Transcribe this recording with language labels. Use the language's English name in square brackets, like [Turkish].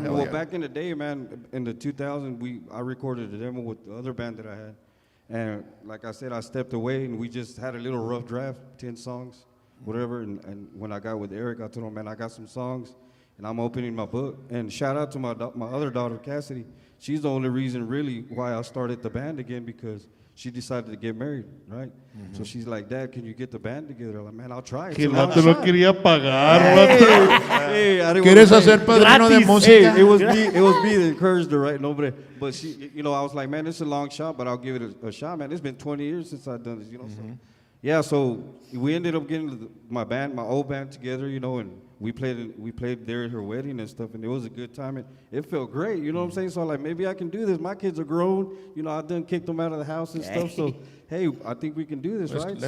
[English] Well, back in the day, man, in the 2000s, I recorded a demo with the other band that I had, and like I said, I stepped away and we just had a little rough draft, 10 songs, whatever. And when I got with Eric, I told him, "Man, I got some songs, and I'm opening my book." And shout out to my other daughter, Cassidy. She's the only reason really why I started the band again, because she decided to get married, right? So she's like, "Dad, can you get the band together?" I'm like, "Man, I'll try it." [Spanish] Que el vato no quería pagar. [English] Hey, I didn't [Spanish] ¿Quieres [English] wanna [Spanish] hacer padrino de música? [English] Hey, it was me that encouraged her, right? Nobody, but she, I was like, "Man, it's a long shot, but I'll give it a shot, man. It's been 20 years since I've done this, So, yeah, so we ended up getting my old band together, and we played there at her wedding and stuff, and it was a good time, and it felt great, you know what I'm saying? So I'm like, maybe I can do this. My kids are grown, I done kicked them out of the house and stuff, so hey, I think we can do this, right?